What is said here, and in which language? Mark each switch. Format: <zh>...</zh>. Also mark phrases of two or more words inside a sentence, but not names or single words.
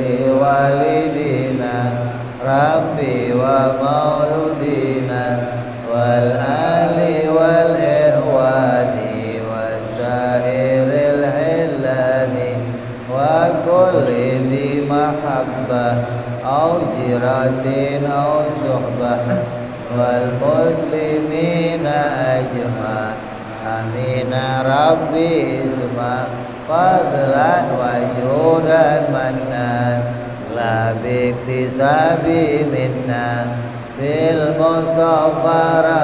<ar>والدينا ربي ومولودينا والآل والإخوان وسائر الخلان وكل ذي محبة أو جيرة أو صحبة والمسلمين أجمعين آمين ربي اسمع فضلا وجودا منا لا باكتساب منا بالمصطفى</ar>